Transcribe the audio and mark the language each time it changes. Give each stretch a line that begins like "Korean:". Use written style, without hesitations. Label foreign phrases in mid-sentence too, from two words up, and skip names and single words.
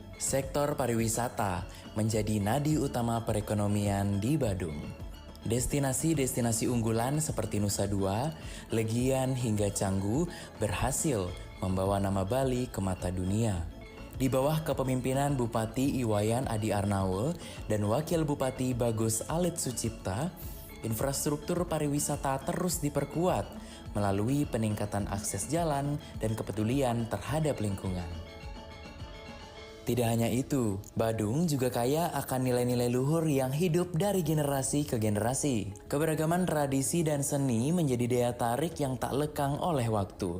Indonesian: Sektor pariwisata menjadi nadi utama perekonomian di Badung. Destinasi-destinasi unggulan seperti Nusa Dua, Legian hingga Canggu berhasil membawa nama Bali ke mata dunia. Di bawah kepemimpinan Bupati Iwayan Adi Arnaul dan Wakil Bupati Bagus Alit Sucipta, infrastruktur pariwisata terus diperkuat melalui peningkatan akses jalan dan kepedulian terhadap lingkungan. Tidak hanya itu, Badung juga kaya akan nilai-nilai luhur yang hidup dari generasi ke generasi. Keberagaman tradisi dan seni menjadi daya tarik yang tak lekang oleh waktu.